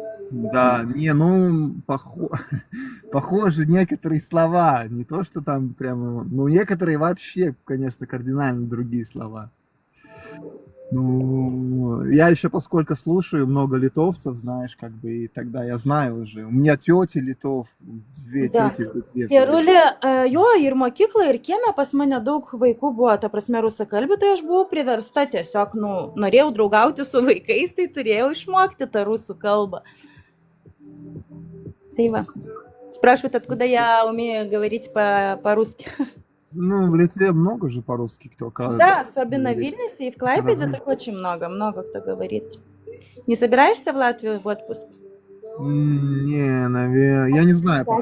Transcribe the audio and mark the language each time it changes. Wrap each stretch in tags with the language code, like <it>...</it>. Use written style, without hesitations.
<ru>да, не, ну, похожи некоторые слова, не то, что там прямо, ну, некоторые вообще, конечно, кардинально другие слова. Ну, я еще поскольку слушаю много литовцев, знаешь, как бы, и тогда я знаю уже. У меня тети литов, две Да. тети в Литве живут.</ru> <lt>Gerulė, jo, ir mokykla, ir kieme pas mane daug vaikų buvo, ta prasme, rusakalbių, tai aš buvau priversta tiesiog, nu, norėjau draugauti su vaikais, tai turėjau išmokti tą rusų kalbą. Tai va.</lt> <ru>Спрашивают, откуда я умею говорить по-русски. Ну, в Литве много же по-русски кто Да, особенно в говорит. Вильнюсе и в Клайпеде Ага. так очень много кто говорит. Не собираешься в Латвию в отпуск? Не, наверное, я не знаю пока,</ru>